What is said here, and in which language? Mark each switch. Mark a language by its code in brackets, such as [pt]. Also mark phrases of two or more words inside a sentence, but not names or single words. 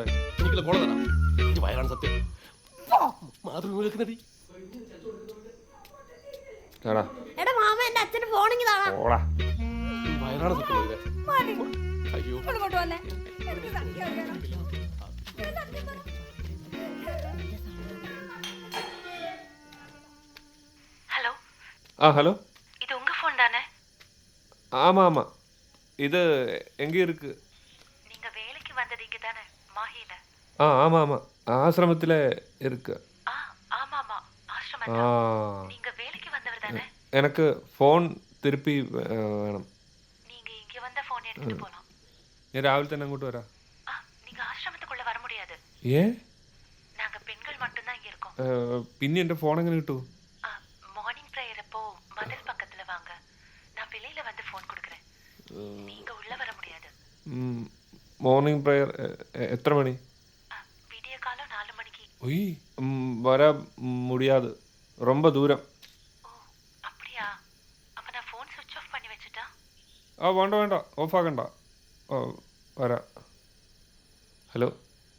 [ml] എനിക്കുള്ള കോള തരാം. എനിക്ക് വയറാണ് സത്യം. മാതൃഭൂമിയിലെത്തി എടാ എടാ മാമ എന്റെ അച്ഛന് ഫോണിങ് താടാ. ഓടാ. വയറാണ് സത്യം. മതി. അയ്യോ ഇങ്ങോട്ട് വന്നേ. എനിക്ക് സത്യം അറിയണം. ഞാൻ സത്യം പറ. [ta] ஹலோ இது உங்க ஃபோன் தானே? ஆமாம் ஆமாம், இது எங்கே இருக்கு? நீங்க வேலைக்கு வந்தது இங்க தானே, மாஹில? ஆமாம் ஆமாம், ஆசிரமத்தில் இருக்கு. ஆமாமா, ஆசிரமம். நீங்க வேலைக்கு வந்தவர் தானே? எனக்கு ஃபோன் திருப்பி வேணும். நீங்க இங்க வந்த ஃபோன் எடுத்துட்டு போலாம். [ml] நீ ராവിലെ തന്നെ അങ്ങോട്ട് വരാം. [ta] நீங்க ஆசிரமத்துக்குள்ள வர முடியாது. ஏன்? நாங்க பெண்கள் மட்டும் தான் இங்க இருக்கோம். [ml] പിന്നെ എൻ്റെ ഫോൺ എങ്ങനെ കിട്ടും? [en] morning prayer [ta] அப்போ மதில் பக்கத்துல வாங்க. நான் வெளியில வந்து ஃபோன் கொடுக்கறேன். நீங்க உள்ள வர முடியாது. [en] morning prayer [ml] എത്ര മണി? [ta] விடிய காலம் 4 மணிக்கு. ஒய், வர முடியாது, ரொம்ப தூரம். ஓ அப்படியா? அப்ப நான் ஃபோன் [en] switch off [ta] பண்ணி வச்சிட்டா? [ml] വേണ്ട വേണ്ട, ഓഫ് ആക്കണ്ട. വരാം. ഹലോ